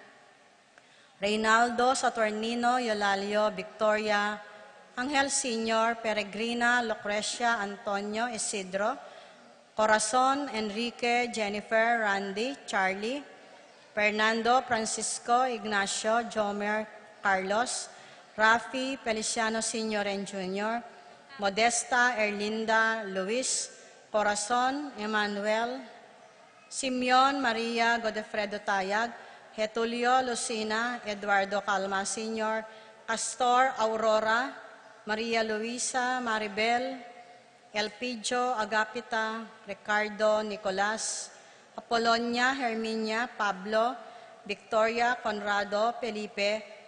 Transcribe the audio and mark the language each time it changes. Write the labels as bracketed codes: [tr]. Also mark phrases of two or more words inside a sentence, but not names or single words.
[en] Reynaldo Saturnino, Eulalio, Victoria, Angel Sr., Peregrina, Lucrecia, Antonio, Isidro, Corazon, Enrique, Jennifer, Randy, Charlie, Fernando, Francisco, Ignacio, Jomer, Carlos, Rafi, Feliciano Sr. and Jr., Modesta, Erlinda, Luis, Corazon, Emmanuel, Simeon, Maria, Godefredo Tayag, Getulio, Lucina, Eduardo Calma Sr., Castor, Aurora, Maria Luisa, Maribel, Elpidio, Agapita, Ricardo, Nicolas, Apolonia, Herminia, Pablo, Victoria, Conrado, Felipe,